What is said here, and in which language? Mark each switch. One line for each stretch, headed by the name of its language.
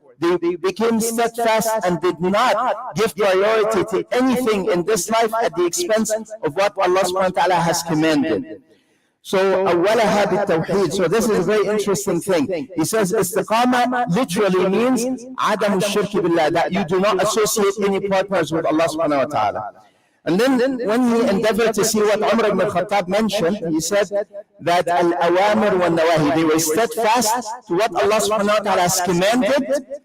English: They became steadfast and did not give priority to anything in this life at the expense of what Allah subhanahu wa ta'ala has commanded.
Arabic: So, أولها بالتوحيد.
English: So this is a very interesting thing. He says istiqamah literally means
Arabic: عدم الشرك بالله,
English: that you do not associate any partners with Allah subhanahu wa ta'ala. And then when he endeavored to see what Umar ibn Khattab mentioned, he said that al-awamir wa nawahi, they were steadfast to what Allah subhanahu wa ta'ala has commanded.